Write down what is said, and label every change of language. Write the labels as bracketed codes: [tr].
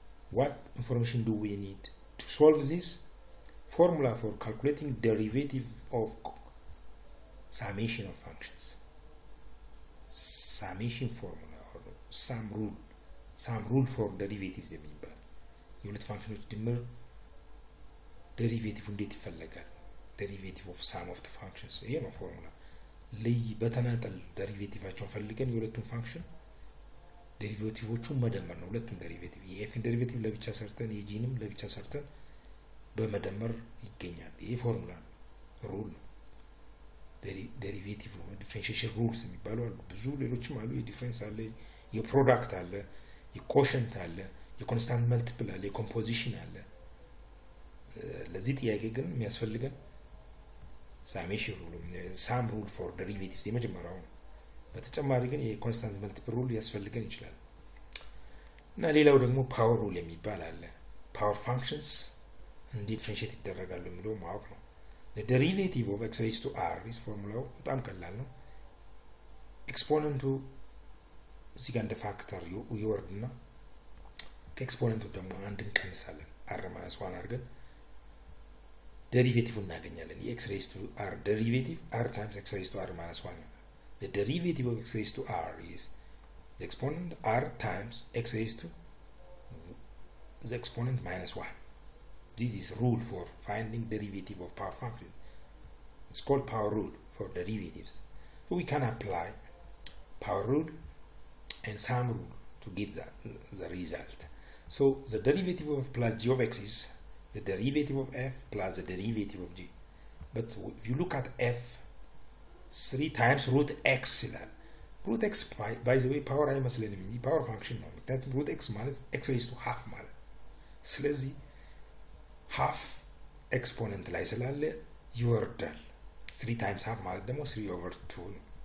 [en] What information do we need to solve this? Formula for calculating derivative of summation of functions. Summation formula or sum rule for derivatives [am] የሚባል የሁለት ፋንክሽኖች ድምር ዴሪቬቲቭ እንዴት ይፈለጋል? ዴሪቬቲቭ ኦፍ ሳም ኦፍ ዘ ፋንክሽንስ ይሄ ነው ፎርሙላ። በተናጠል ዴሪቬቲቫቸውን ፈልገን የሁለቱን ፋንክሽን ዴሪቬቲቮቹን መደመር ነው። ሁለቱም ዴሪቬቲቭ የኤፍን ዴሪቬቲቭ ለብቻ ሰርተን የጂንም ለብቻ ሰርተን በመደመር ይገኛል። ይሄ ፎርሙላ ሩል ነው። ዴሪቬቲቭ ዲፈረንሺዬሽን ሩልስ የሚባሉ አሉ። ብዙ ሌሎችም አሉ። የዲፈረንስ አለ፣ የፕሮዳክት አለ፣ የኮሸንት አለ፣ የኮንስታንት መልቲፕል አለ፣ የኮምፖዚሽን አለ። ለዚህ ጥያቄ ግን የሚያስፈልገን ሳሜሽን ሩል ሳም ሩል ፎር ዴሪቬቲቭስ የመጀመሪያው ነው። በተጨማሪ ግን የኮንስታንት መልቲፕል ሩል ያስፈልገን ይችላል እና ሌላው ደግሞ ፓወር ሩል የሚባል አለ። ፓወር ፋንክሽንስ እንዴት ዲፈረንሺዬት ይደረጋሉ የሚለው ማወቅ ነው። [en] The derivative of x raised to r is formula [am] በጣም ቀላል ነው። ኤክስፖነንቱ እዚህ ጋር እንደ ፋክተር ይወርድና ከኤክስፖነንቱ ደግሞ አንድ እንቀንሳለን [en] r minus 1 [am] አድርገን [en] derivative እናገኛለን የx raised to r derivative r times x raised to r minus 1 the derivative of x raised to r is the exponent r times x raised to the exponent minus 1. This is rule for finding derivative of power function. It's called power rule for derivatives. So we can apply power rule and sum rule to get the result. So the derivative of plus g of x is the derivative of f plus the derivative of g. But if you look at f, 3 times root x root x by the way power [am] አይመስለንም እንጂ [en] power function [am] ነው ምክንያቱም [en] root x ማለት x raised to half ማለት ስለዚህ half exponent [am] ላይ ስላለ ይወርዳል [en] 3 times half [am] ማለት ደግሞ [en] 3/2 ነው